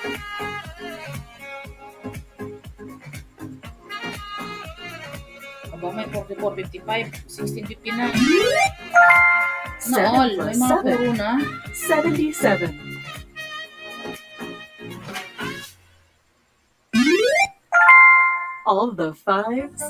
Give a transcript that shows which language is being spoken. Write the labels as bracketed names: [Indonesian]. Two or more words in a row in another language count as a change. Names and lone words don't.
[Filipino] Aba, may 44, 55, 16, 59. 7 Naol, plus may mga 7. puro na. 77. [English] All the fives.